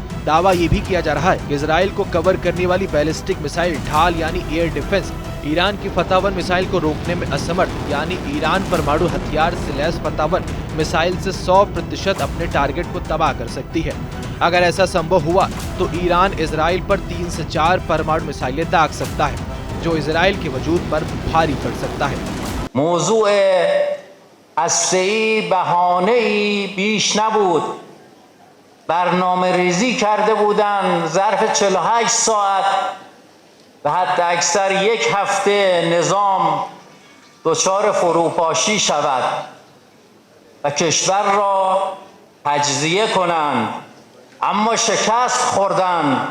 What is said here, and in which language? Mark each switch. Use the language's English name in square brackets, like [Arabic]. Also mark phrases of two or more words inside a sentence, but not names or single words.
[Hindi] दावा ये भी किया जा रहा है कि इजराइल को कवर करने वाली [English] ballistic missile [Hindi] ढाल यानी [English] air defense [Hindi] ईरान की 55 मिसाइल को रोकने में असमर्थ, यानी ईरान परमाणु हथियार से लैस 55 मिसाइल से 100% अपने टारगेट को तबाह कर सकती है। अगर ऐसा संभव हुआ तो ईरान इजराइल पर 3 से 4 परमाणु मिसाइलें दाग सकता है, जो इजराइल के वजूद पर भारी पड़ सकता है। [Persian] मौजूद هسته‌ای بهانه‌ای بیش نبود. برنامه‌ریزی کرده بودند ظرف 48 ساعت و حتی اکثر 1 هفته نظام دچار فروپاشی شود و کشور را تجزیه کنند، اما شکست خوردند.